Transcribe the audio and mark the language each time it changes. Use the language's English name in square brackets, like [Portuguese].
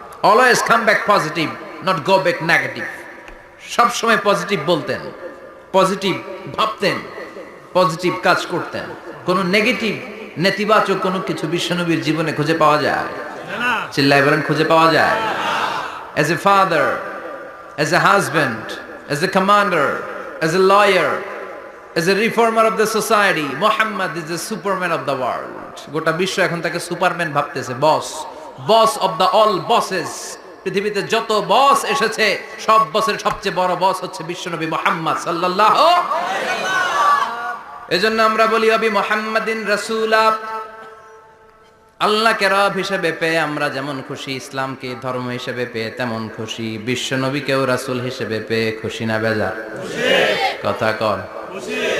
[English] Always come back positive, not go back negative. [Bangla] সব সময় positive বলতেন, পজিটিভ ভাবতেন, পজিটিভ কাজ করতেন। কোনো নেগেটিভ, নেতিবাচক কোনো কিছু বিশ্বনবীর জীবনে খুঁজে পাওয়া যায় না। চিল্লায় বলেন খুঁজে পাওয়া যায়? [English] As a father, as a husband, as a commander, as a lawyer, as a reformer of the society, Muhammad is the superman of the world. [Bangla] গোটা বিশ্ব এখন তাকে সুপারম্যান ভাবতেছে, বস, [English] Boss of the all bosses. [Bangla] পৃথিবীতে যত বস এসেছে, সব বসের সবচেয়ে বড় বস হচ্ছে বিশ্বনবী মুহাম্মদ সাল্লাল্লাহু আলাইহি ওয়াসাল্লাম। এজন্য আমরা বলি [Arabic] ওয়াবি মুহাম্মাদিন রাসূলা, [Bangla] আল্লাহকে রব হিসেবে পেয়ে আমরা যেমন খুশি, ইসলামকে ধর্ম হিসেবে পেয়ে তেমন খুশি, বিশ্বনবীকেও রাসূল হিসেবে পেয়ে খুশি না বেজার? খুশি। কথা কর। খুশি।